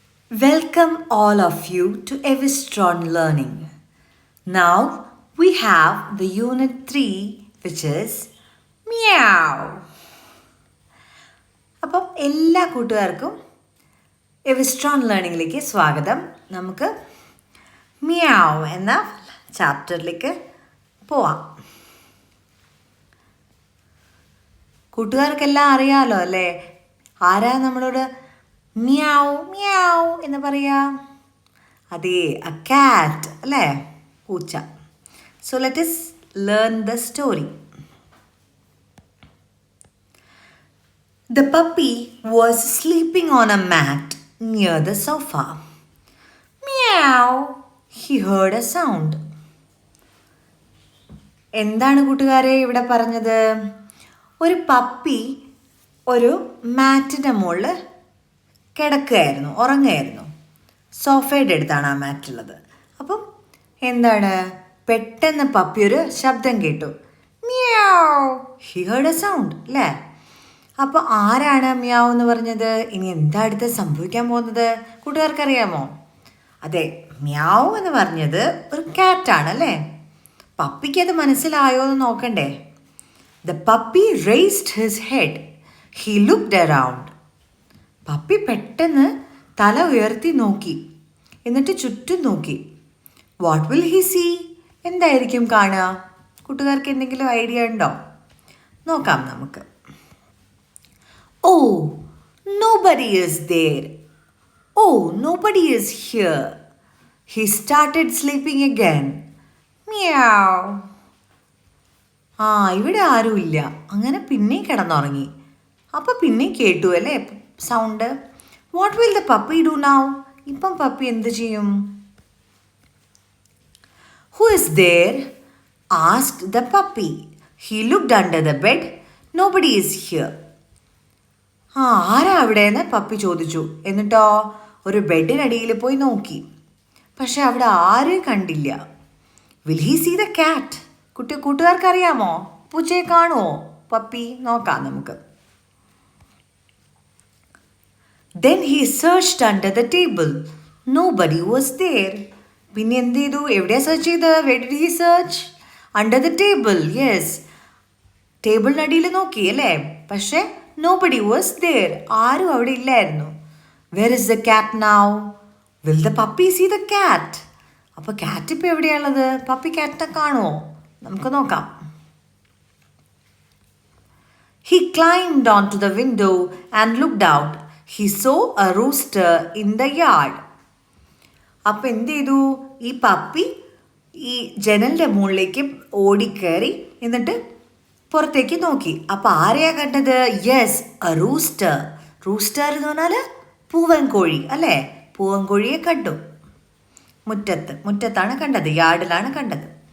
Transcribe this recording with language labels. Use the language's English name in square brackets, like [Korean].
[English] Welcome all of you to Everstrong Learning. Now we have the unit 3 which is Meow. [Malayalam] അപ്പം എല്ലാ കൂട്ടുകാർക്കും എവർസ്ട്രോങ് ലേണിംഗിലേക്ക് സ്വാഗതം. നമുക്ക് മിയാവ് എന്ന ചാപ്റ്ററിലേക്ക് പോവാം. കൂട്ടുകാർക്കെല്ലാം അറിയാലോ അല്ലേ, ആരാ നമ്മളോട് മിയാവ് മിയാവ് എന്ന് പറയാ? അതെ, അ കാറ്റ് അല്ലേ, പൂച്ച. [English] So let us learn the story. The puppy was sleeping on a mat near the sofa. Meow! He heard a sound. [Malayalam] എന്താണ് കൂട്ടുകാരെ ഇവിടെ പറഞ്ഞത്? ഒരു പപ്പി ഒരു മാറ്റിൻ്റെ മുകളിൽ കിടക്കുകയായിരുന്നു, ഉറങ്ങുകയായിരുന്നു. സോഫയുടെ അടുത്താണ് ആ മാറ്റുള്ളത്. അപ്പം എന്താണ്, പെട്ടെന്ന് പപ്പി ഒരു ശബ്ദം കേട്ടു. Meow! [English] he heard a sound [Malayalam] അല്ലേ? അപ്പോൾ ആരാണ് മിയാവ് എന്ന് പറഞ്ഞത്? ഇനി എന്താ അടുത്ത് സംഭവിക്കാൻ പോകുന്നത് കൂട്ടുകാർക്കറിയാമോ? അതെ, മിയാവ് എന്ന് പറഞ്ഞത് ഒരു കാറ്റാണ് അല്ലേ? പപ്പിക്ക് അത് മനസ്സിലായോ എന്ന് നോക്കണ്ടേ? [English] The puppy raised his head. He looked around. [Malayalam] Puppy പെട്ടെന്ന് തല ഉയർത്തി നോക്കി, എന്നിട്ട് ചുറ്റും നോക്കി. [English] What will he see? [Malayalam] എന്തായിരിക്കും കാണുക? കൂട്ടുകാർക്ക് എന്തെങ്കിലും ഐഡിയ ഉണ്ടോ? നോക്കാം നമുക്ക്. [English] Oh, nobody is there. Oh, nobody is here. He started sleeping again. [Malayalam] Meow. ഇവിടെ ആരുമില്ല. അങ്ങനെ പിന്നെയും കിടന്നുറങ്ങി. അപ്പോൾ പിന്നെയും കേട്ടു അല്ലേ sound. [English] What will the puppy do now? [Malayalam] ഇപ്പം പപ്പി എന്ത് ചെയ്യും? [English] Who is there? Asked the puppy. He looked under the bed. Nobody is here. [Malayalam] ആരാ അവിടെ എന്ന് പപ്പി ചോദിച്ചു. എന്നിട്ടോ ഒരു ബെഡിനടിയിൽ പോയി നോക്കി. പക്ഷെ അവിടെ ആരും കണ്ടില്ല. [English] Will he see the cat? [Malayalam] കൂട്ടുകാർക്കറിയാമോ, പൂച്ചയെ കാണുമോ പപ്പി? നോക്കാം നമുക്ക്. [English] Then he searched under the table. Nobody was there. [Malayalam] പിന്നെ എന്ത് ചെയ്തു? എവിടെയാ സെർച്ച് ചെയ്ത്? [English] Where did he search? Under the table. Yes. [Malayalam] ടേബിളിനടിയിൽ നോക്കി അല്ലേ? [English] പക്ഷേ nobody was there. [Malayalam] ആരും അവിടെ ഇല്ലായിരുന്നു. [English] Where is the cat now? Will the puppy see the cat? [Malayalam] അപ്പോൾ കാറ്റ് ഇപ്പോൾ എവിടെയാണുള്ളത്? പപ്പി കാറ്റിനെ കാണുമോ? നമുക്ക് നോക്കാം. [English] He climbed onto the window and looked out. He saw a rooster in the yard. [Malayalam] അപ്പം എന്ത് ചെയ്തു? ഈ പപ്പി ഈ ജനലിൻ്റെ മുകളിലേക്ക് ഓടിക്കയറി എന്നിട്ട് പുറത്തേക്ക് നോക്കി. അപ്പം ആരെയാ കണ്ടത്? [English] Yes, a rooster. [Malayalam] റൂസ്റ്റർ എന്ന് പറഞ്ഞാൽ പൂവൻ കോഴി അല്ലേ? പൂവൻ കോഴിയെ കണ്ടു. മുറ്റത്താണ് കണ്ടത്, യാർഡിലാണ് കണ്ടത്.